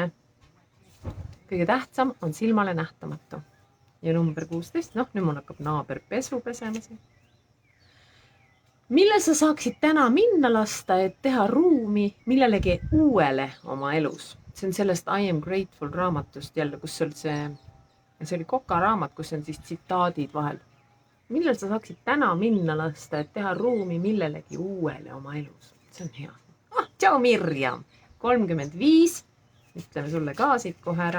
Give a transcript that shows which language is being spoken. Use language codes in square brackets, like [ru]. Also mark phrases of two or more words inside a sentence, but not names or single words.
[et] Kõige tähtsam on silmale nähtamatu. Ja number 16, nüüd mul hakkab naaber pesu pesema siin. Mille sa saaksid täna minna lasta, et teha ruumi millelegi uuele oma elus? See on sellest I am grateful raamatust jälle, kus see oli Koka raamat, kus on siis tsitaadid vahel. Millel sa saaksid täna minna lasta, et teha ruumi millelegi uuele oma elus? See on hea. Tšau Mirjam! 35, ütleme sulle ka siit kohe ära.